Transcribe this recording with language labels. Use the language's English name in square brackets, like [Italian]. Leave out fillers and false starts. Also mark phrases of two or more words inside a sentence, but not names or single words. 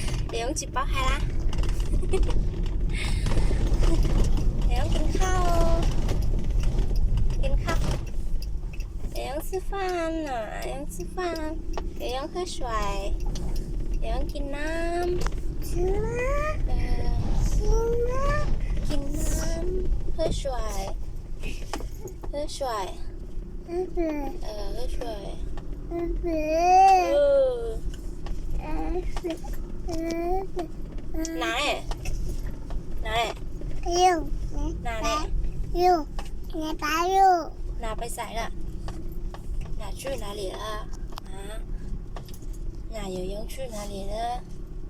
[Thai] เดี๋ยวจิบป๊อกให้ละเดี๋ยวกินข้าวเดี๋ยว [Chinese] 吃饭啊 [Thai] เดี๋ยว吃饭เดี๋ยว喝水เดี๋ยวกินน้ำกิน น้ำ [Chinese] 喝水喝水喝水哪里拿 [Thai] ไปใส่ละ [Chinese] 拿去哪里了啊拿游泳去哪里了